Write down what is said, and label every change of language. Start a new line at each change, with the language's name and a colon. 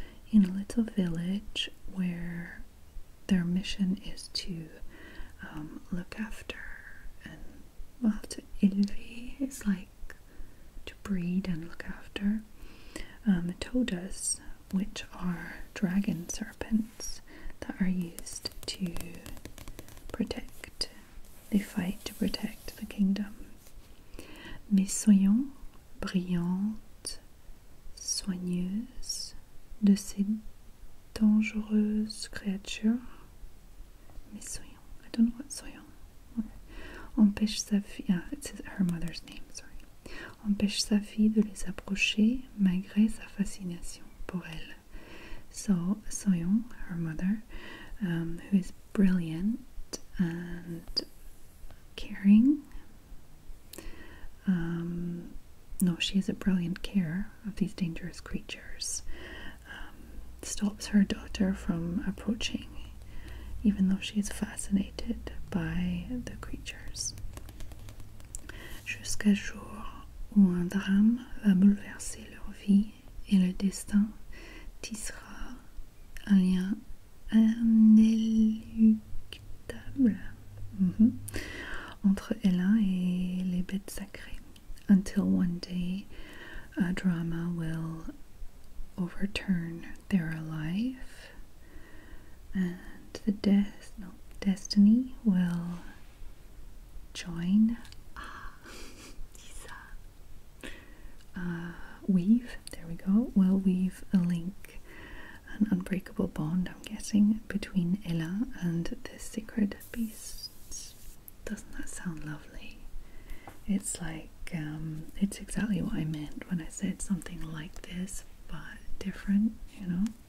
English: in a little village where their mission is to look after and, well, to élever, it's like to breed and look after todas, which are dragon serpents that are used to protect. They fight to protect the kingdom.
French: Mais soyons brillantes, soigneuses de ces dangereuses créatures.
English: Mais soyons, I don't know what soyons.
French: Empêche sa fille,
English: it's her mother's name, sorry.
French: Empêche sa fille de les approcher malgré sa fascination pour elle.
English: So Soyeon, her mother, who is brilliant and caring, no, she is a brilliant carer of these dangerous creatures, stops her daughter from approaching, even though she is fascinated by the creatures.
French: Jusqu'à jour où un drame va bouleverser leur vie et le destin tissera un lien inéluctable entre Elin et les bêtes sacrées,
English: until one day a drama will overturn their life and the destiny will join. Weave, there we go, will weave a link, an unbreakable bond, I'm guessing, between Elin and the sacred beasts. Doesn't that sound lovely? It's like, it's exactly what I meant when I said something like this, but different, you know?